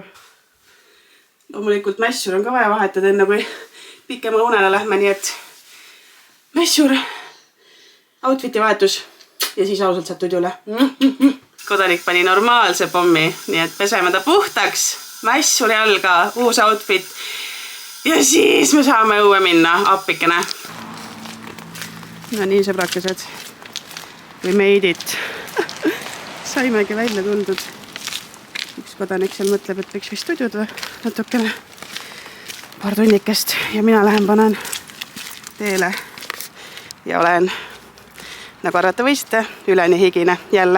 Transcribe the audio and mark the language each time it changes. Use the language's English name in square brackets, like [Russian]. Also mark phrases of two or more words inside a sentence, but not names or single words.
[Estonian] Loomulikult mässur on ka vaja vahetada enne, kui pikema unele lähme, nii et mässur, outfiti vahetus ja siis ausalt saad tudjule. Kodanik pani normaalse pommi, nii et peseme ta puhtaks, mässuri jalga, uus outfit ja siis me saame õue minna, appikene. No nii, sõbrakesed, [English] we made it. [Estonian] Saimegi välja tuldud. Üks kodanik seal mõtleb, et võiks vist tudjud või natukene paar tunnikest ja mina lähen panen teele ja olen, nagu arvata võisite, üleni higine jälle.